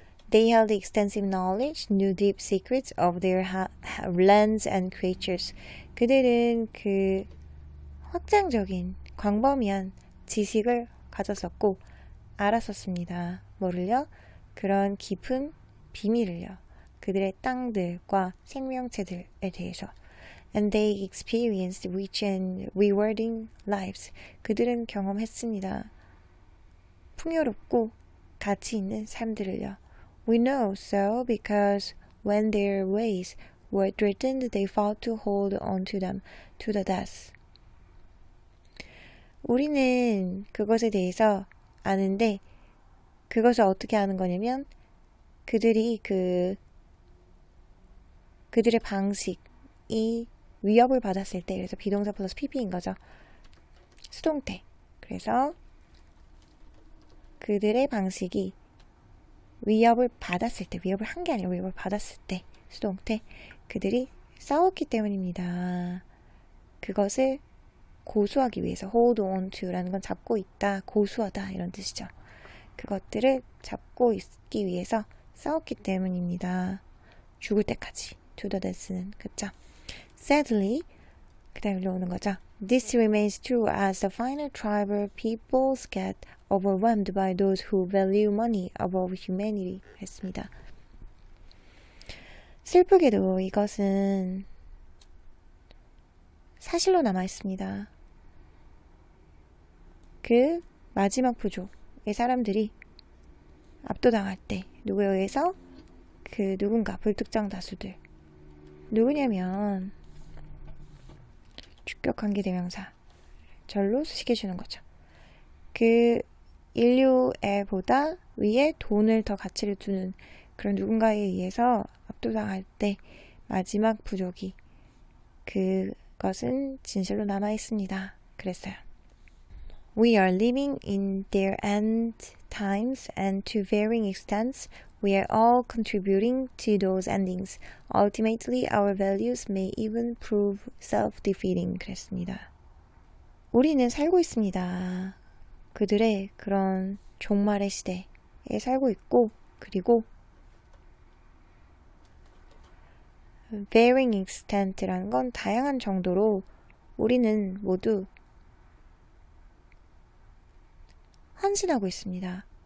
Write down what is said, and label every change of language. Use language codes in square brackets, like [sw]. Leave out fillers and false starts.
[en] They held extensive knowledge, knew deep secrets of their lands and creatures. [ko] 그들은 그 확장적인, 광범위한 지식을 가졌었고 알았었습니다. 뭐를요? 그런 깊은 비밀을요. 그들의 땅들과 생명체들에 대해서. [en] And they experienced rich and rewarding lives. [ko] 그들은 경험했습니다. 풍요롭고 가치 있는 삶들을요. [en] We know so because when their ways were threatened, they fought to hold on to them to the death. [ko] 우리는 그것에 대해서 아는데 그것을 어떻게 아는 거냐면 그들이 그들의 방식이 위협을 받았을 때, 그래서 비동사 플러스 PP인 거죠. 수동태. 그래서 그들의 방식이 위협을 받았을 때, 위협을 한 게 아니라 위협을 받았을 때, 수동태. 그들이 싸웠기 때문입니다. 그것을 고수하기 위해서 [en] hold on to [ko] 라는 건 잡고 있다, 고수하다 이런 뜻이죠. 그것들을 잡고 있기 위해서 싸웠기 때문입니다. 죽을 때까지. to the death는. 그쵸? [en] Sadly, [ko] 그 다음에 올라오는 거죠. [en] This remains true as the final tribal peoples get overwhelmed by those who value money above humanity. [ko] 했습니다. 슬프게도 이것은 사실로 남아있습니다. 그 마지막 부족의 사람들이 압도당할 때 누구에 의해서? 그 누군가 불특정 다수들. 누구냐면 주격 관계대명사 절로 수식해주는 거죠. 그 인류에 보다 위에 돈을 더 가치를 두는 그런 누군가에 의해서 압도당할 때 마지막 부족이 그것은 진실로 남아있습니다. 그랬어요. [en] We are living in their end times and to varying extents we are all contributing to those endings. Ultimately, our values may even prove self-defeating. [ko] 그랬습니다. 우리는 살고 있습니다. 그들의 그런 종말의 시대에 살고 있고, 그리고 [en] varying extent [ko] 라는 건 다양한 정도로 우리는 모두 헌신하고 있습니다.